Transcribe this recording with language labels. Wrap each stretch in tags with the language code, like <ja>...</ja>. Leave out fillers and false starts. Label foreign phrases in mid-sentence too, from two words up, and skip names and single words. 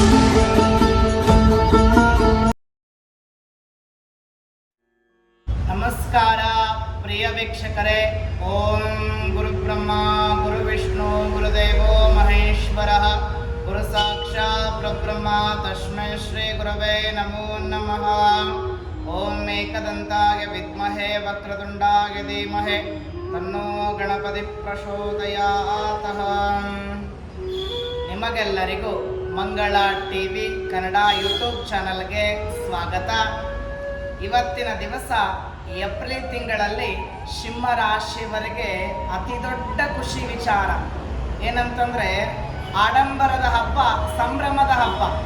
<kn>ನಮಸ್ಕಾರ ಪ್ರಿಯ ವೀಕ್ಷಕರೇ.</kn> <sa>ಓಂ ಗುರುಬ್ರಹ್ಮ ಗುರುವಿಷ್ಣು ಗುರುದೇವೋ ಮಹೇಶ್ವರ ಗುರು ಸಾಕ್ಷಾತ್ ಪರಬ್ರಹ್ಮ ತಸ್ಮೈ ಶ್ರೀ ಗುರವೇ ನಮೋ ನಮಃ. ಓಂ ಏಕದಂತಾಯ ವಿದ್ಮಹೇ ವಕ್ರತುಂಡಾಯ ಧೀಮಹಿ ತನ್ನೋ ಗಣಪತಿ ಪ್ರಚೋದಯಾತ್.</sa> <kn>ನಿಮಗೆಲ್ಲರಿಗೂ ಮಂಗಳ ಟಿವಿ ಕನ್ನಡ ಯೂಟ್ಯೂಬ್ ಚಾನಲ್ಗೆ ಸ್ವಾಗತ. ಇವತ್ತಿನ ದಿವಸ ಏಪ್ರಿಲ್ ತಿಂಗಳಲ್ಲಿ ಸಿಂಹ ರಾಶಿಯವರಿಗೆ ಅತಿ ದೊಡ್ಡ ಖುಷಿ ವಿಚಾರ ಏನಂತಂದರೆ ಆಡಂಬರದ ಹಬ್ಬ, ಸಂಭ್ರಮದ ಹಬ್ಬ.</kn>